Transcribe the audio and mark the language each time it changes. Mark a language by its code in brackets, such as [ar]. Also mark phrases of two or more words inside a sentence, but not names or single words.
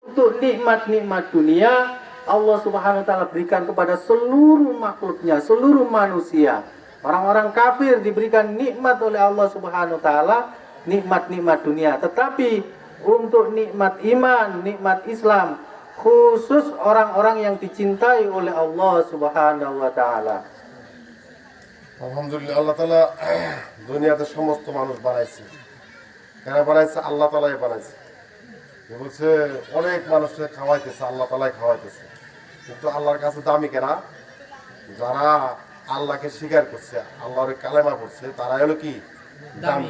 [id] Untuk nikmat-nikmat dunia Allah [ar] سبحانه وتعالى [id] berikan kepada seluruh makhluknya, seluruh manusia. Orang-orang kafir diberikan nikmat oleh Allah [ar] سبحانه وتعالى, [id] nikmat-nikmat dunia. Tetapi untuk nikmat iman, nikmat Islam, khusus orang-orang yang dicintai oleh Allah [ar] سبحانه وتعالى. [bn] আলহামদুলিল্লাহ, আল্লাহ তাআলা দুনিয়াতে সমস্ত মানুষ বানাইছে। কেন বানাইছে? আল্লাহ তাআলাই বানাইছে। বলছে অনেক মানুষকে খাওয়াইতেছে, আল্লাহ তাআলাই খাওয়াইতেছে। কিন্তু আল্লাহর কাছে দামি কেনা? যারা আল্লাহকে স্বীকার করছে, আল্লাহর কালেমা পড়ছে, তারা হলো কি দামি।